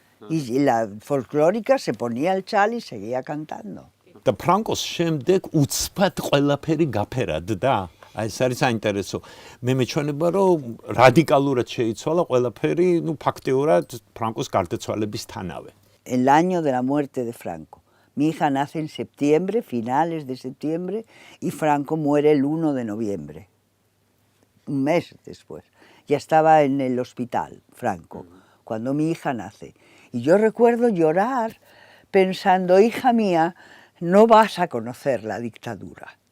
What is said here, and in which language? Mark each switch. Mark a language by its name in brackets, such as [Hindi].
[Spanish] Y la folclórica se ponía el chal y seguía cantando. [Georgian] და ფრანკოს შემდეგ უცბად ყველაფერი გაფერადდა. აი ეს არის საინტერესო. მე მეჩვენება რომ რადიკალურად შეიცვალა ყველაფერი, ფაქტიურად ფრანკოს გარდაცვალებისთანავე. [Spanish] El año de la muerte de Franco. Mi hija nace en septiembre, finales de septiembre, y Franco muere el 1 de noviembre. Un mes después. Ya estaba en el hospital, Franco, cuando mi hija nace. Y yo recuerdo llorar pensando, hija mía, no vas a conocer la dictadura.